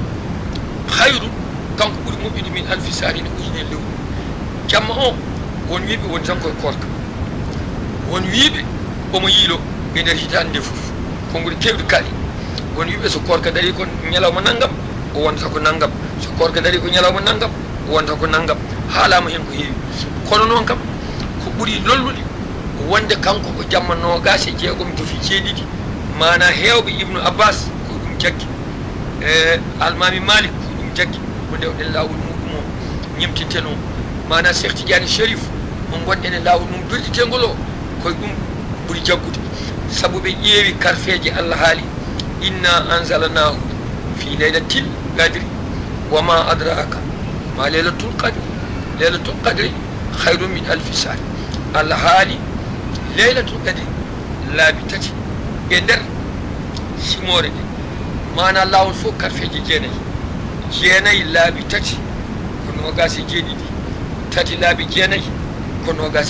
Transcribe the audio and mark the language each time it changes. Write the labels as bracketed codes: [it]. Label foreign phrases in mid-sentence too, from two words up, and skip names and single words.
[ff] hayru kanko ɓuuri moƴƴude [ar] من ألف شهر [ff] ne ujune lewru jamma o won wiɓe woni tan koye korka won wiɓe omo yiilo e nder hitande nde fof konngol kewɗi kaali won wiɓe so korka dari ko ñalawma naggam o wonta ko naggam so korka dari ko ñalawma naggam o wonta ko naggam haalama hen ko heewi kono noon kam ko ɓuuri lollude wonde kanko ko jamma nogas e jeegom jofi jeeɗiɗi mana hewɓe ibnu abbas ko ɗum jaggi almami malik ko ɗum jaggi ko ndewɗen lawol muɗum o ñemtinten o mana cheikh tidiane sharif mo gonɗen e lawol mum durɗitengol o koye ɗum ɓuuri jaggude saabu ɓe ƴeewi karfeje allah haali [ar] إنا أنزلناه في ليلة القدر وما أدراك ما ليلة القدر خير من ألف شهر [ff] allah haali [ar] ليلة القدر [ff] laabi tati e nder simore nde mana lawol fof karfeje jeenayyi laabi tati ko nogas e jeeɗiɗi tati laabi jeenayyi ko nogas